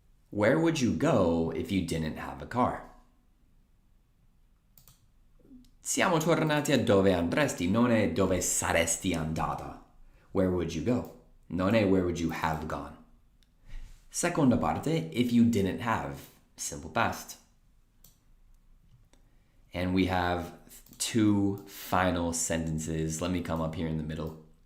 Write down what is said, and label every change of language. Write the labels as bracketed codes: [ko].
[en] Where would you go if you didn't have a car? [it] Siamo tornati a dove andresti, non è dove saresti andata. [en] Where would you go? [it] Non è [en] where would you have gone. [it] Seconda parte, [en] if you didn't have. Simple past. And we have 2 final sentences. Let me come up here in the middle.